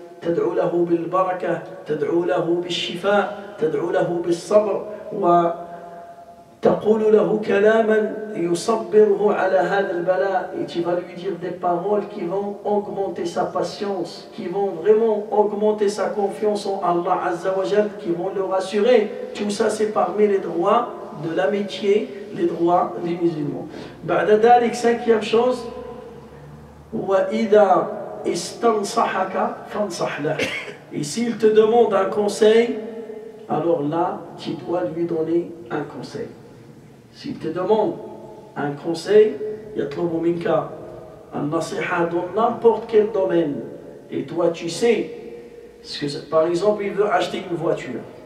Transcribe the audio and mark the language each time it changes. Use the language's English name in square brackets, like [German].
[Arabic] تدعو له بالبركة, تدعو له بالشفاء, تدعو له بالصبر, وتقول له كلاما يصبره على هذا البلاء, [French] et tu vas lui dire des paroles qui vont augmenter sa patience, qui vont vraiment augmenter sa confiance en Allah Azza wa Jal, qui vont le rassurer. Tout ça, c'est parmi les droits de l'amitié, les droits des musulmans. [Arabic] بعد ذلك, [French] cinquième chose, [Arabic] وإذا استنصحك فانصح له. [French] Et s'il te demande un conseil, alors là, tu dois lui donner un conseil. S'il te demande un conseil, [Arabic] يطلب منك النصيحة [French] dans n'importe quel domaine, et toi tu sais, parce que, par exemple, il veut acheter une voiture.